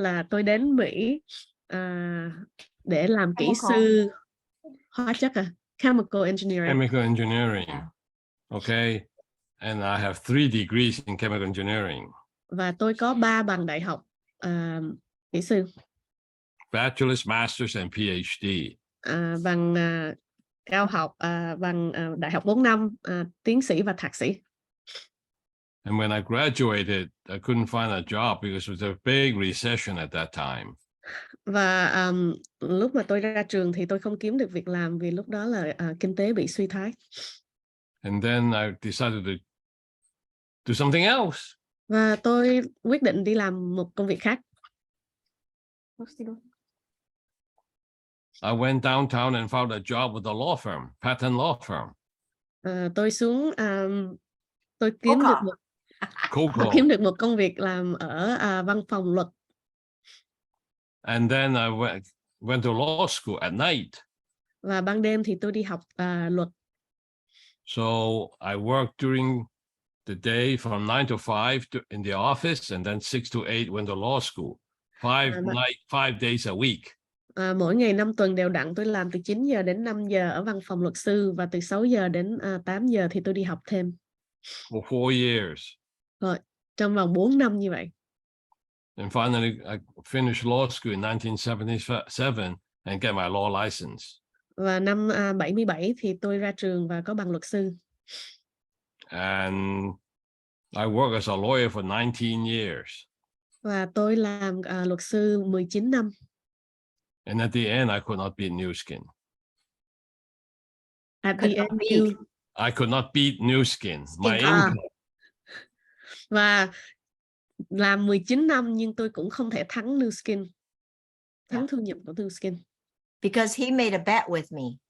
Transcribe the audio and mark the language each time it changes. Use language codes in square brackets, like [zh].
[vi] Tôi đến Mỹ để làm kỹ sư hóa chất, chemical engineering. [en] Chemical engineering. Yeah. Okay. And I have 3 degrees in chemical engineering. [vi] Và tôi có 3 bằng đại học kỹ sư. [en] Bachelor's, master's and PhD. [vi] Bằng cao học, bằng đại học 4 năm, tiến sĩ và thạc sĩ. [en] And when I graduated, I couldn't find a job because it was a big recession at that time. [vi] Và lúc mà tôi ra trường thì tôi không kiếm được việc làm vì lúc đó là kinh tế bị suy thoái. [en] And then I decided to do something else. [vi] Và tôi quyết định đi làm một công việc khác. [en] I went downtown and found a job with a law firm, patent law firm. [vi] Tôi xuống tôi Coco. kiếm được một công việc làm ở văn phòng luật. [en] And then I went to law school at night. [vi] Và ban đêm thì tôi đi học luật. [en] So I worked during the day from 9 to 5 in the office, and then 6 to 8 went to law school. 5 days a week. [vi] Mỗi ngày 5 tuần đều đặn, tôi làm từ 9 giờ đến 5 giờ ở văn phòng luật sư, và từ 6 giờ đến 8 giờ thì tôi đi học thêm. [en] For 4 years. [vi] Rồi, trong vòng 4 năm như vậy. [en] And finally, I finished law school in 1977 and get my law license. [vi] Và năm 77 thì tôi ra trường và có bằng luật sư. [en] And I worked as a lawyer for 19 years. [vi] Và tôi làm luật sư 19 năm. [en] And at the end, I could not beat Nuskin. At the end, I could not beat Nuskin. My income. [vi] Và làm 19 năm nhưng tôi cũng không thể thắng Nuskin. Thắng thu nhập của Nuskin. [en] Because he made a bet with me.